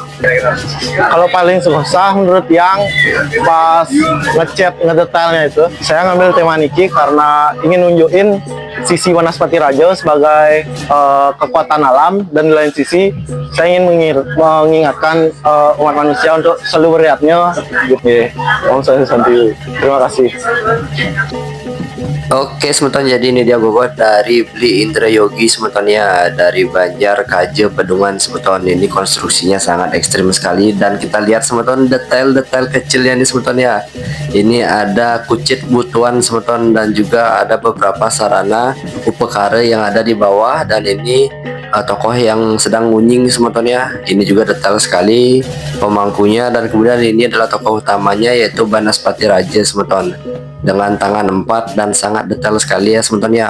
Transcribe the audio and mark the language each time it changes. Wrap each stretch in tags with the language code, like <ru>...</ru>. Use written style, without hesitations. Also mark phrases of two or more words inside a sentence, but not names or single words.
<id>Kalau paling susah menurut yang pas ngecat ngedetailnya itu, saya ngambil tema Niki karena ingin nunjukin sisi Banaspati Raja sebagai kekuatan alam, dan di lain sisi saya ingin mengingatkan umat manusia untuk selalu berhati-hatinya gitu.</id> <sa>Om Santi.</sa> <id>Terima kasih. Oke semeton, jadi ini dia gogoh dari Bli Indra Yogi semeton ya, dari Banjar Kaja Pedungan semeton. Ini konstruksinya sangat ekstrim sekali, dan kita lihat semeton detail-detail kecilnya nih semeton ya. Ini ada</id> <ban>kucit butuan</ban> <id>semeton, dan juga ada beberapa sarana upekara yang ada di bawah, dan ini tokoh yang sedang ngunying semeton ya. Ini juga detail sekali pemangkunya, dan kemudian ini adalah tokoh utamanya yaitu Banaspati Raja semeton, dengan tangan empat dan sangat detail sekali ya semeton ya.</id>